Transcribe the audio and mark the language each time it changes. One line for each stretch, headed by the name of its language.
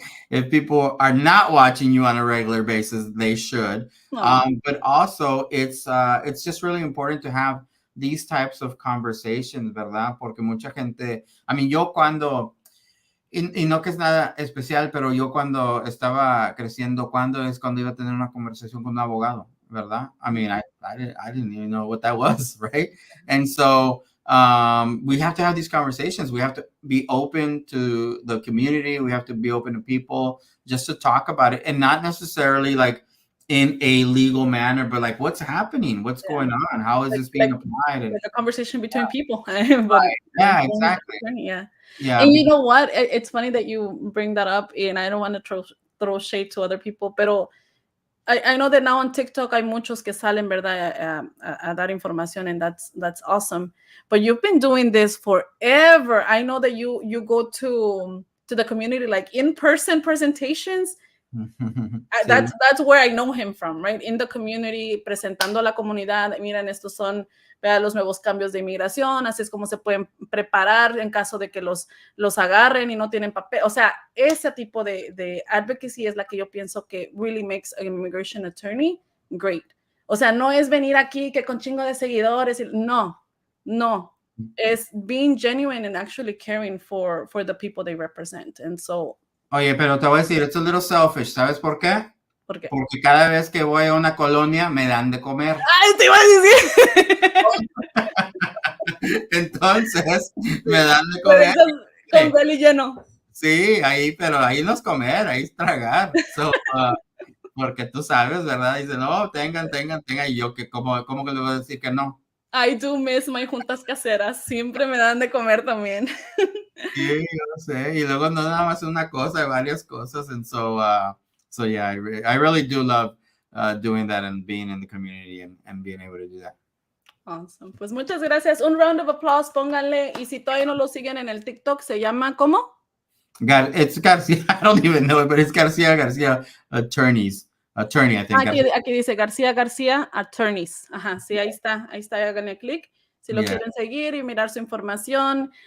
English: If people are not watching you on a regular basis, they should. But also, it's just really important to have these types of conversations,
Spanish: ¿verdad? Porque mucha gente, yo cuando, y no que es nada especial, pero yo cuando estaba creciendo, cuando iba a tener una conversación con un abogado, ¿verdad?
English: I didn't even know what that was, right? And so we have to have these conversations. We have to be open to the community. We have to be open to people just to talk about it, and not necessarily like in a legal manner, but like what's happening, what's going on, how is this being applied? Like a conversation between people. Yeah, exactly. Yeah. Yeah. And you know what? It's funny that you bring that up, and I don't want to throw shade to other people,
Spanish: pero
English: I know that now on TikTok
Spanish: hay muchos que salen, ¿verdad? A dar información,
English: and that's awesome. But you've been doing this forever. I know that you go to the community like in-person presentations. Sí. That's where I know him from, right? In the community,
Spanish: presentando a la comunidad. Miren, estos son los nuevos cambios de inmigración, así es como se pueden preparar en caso de que los agarren y no tienen papel. O sea, ese tipo de advocacy es la que yo pienso que
English: really makes an immigration attorney great.
Spanish: O sea, no es venir aquí que con chingo de seguidores. No.
English: Es being genuine and actually caring for the people they represent. And so...
Spanish: Oye, pero te voy a decir,
English: it's a little selfish.
Spanish: ¿Sabes por qué? ¿Por qué? Porque cada vez que voy a una colonia me dan de comer. ¡Ay, te iba a decir! Entonces, me dan de comer. Con belly lleno. Sí, pero ahí no es comer, ahí es tragar. So, porque tú sabes, ¿verdad? Dice, no, tengan. Y yo, ¿cómo que le voy a decir que no?
English: I do miss my
Spanish: juntas caseras. Siempre me dan de comer también. Sí, yo sé. Y luego no nada más una cosa, hay varias cosas.
English: And so, so yeah, I really do love doing that and being in the community and being able to do that. Awesome.
Spanish: Pues muchas gracias. Un
English: round of applause,
Spanish: pónganle. Y si todavía no lo siguen en el TikTok, se llama ¿cómo?
English: It's Garcia. I don't even know it, but it's Garcia Attorney, I think.
Spanish: Aquí dice Garcia Attorneys. Ajá, sí, ahí está, háganle clic. Si lo quieren seguir y mirar su información.